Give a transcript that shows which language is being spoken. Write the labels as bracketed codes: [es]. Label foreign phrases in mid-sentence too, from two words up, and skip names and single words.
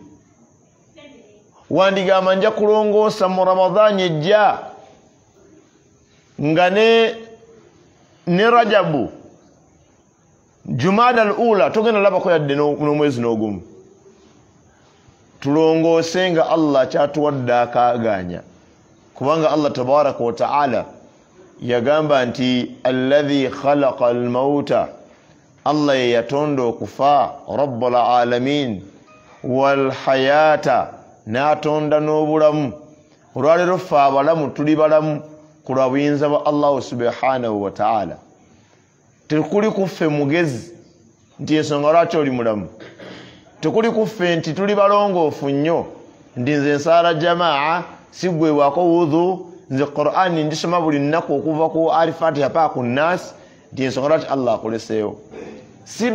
[lg] Wandigamba nja kulongoosa mu Ramadhaani ejja nga ne Rajabu Jumada al-ula togenda labako yadde n'omwezi n'ogumu. Tulongoose nga Allah kyatuwadde akaaganya, kubanga Allah [ar] تبارك وتعالى [lg] yagamba nti [ar] الذي خلق الموت, [lg] Allah ye yatonda okufa, [ar] رب العالمين، والحياة, [lg] n'atonda n'obulamu. Olwaleero ffe abalamu tuli balamu ku lwa buyinza bwa Allah [ar] سبحانه وتعالى. [lg] Tekuli kuffe mugezi nti ensonga lwaki oli mulamu. Tekuli kuffe nti tuli balongoofu nnyo nti nze nsaala jamaa sigwebwako wudhu nze Qur'an njisoma buli nnako okuva ku Al-Fatiha paka ku Nas nti ensonga lwaki Allah akoleseewo si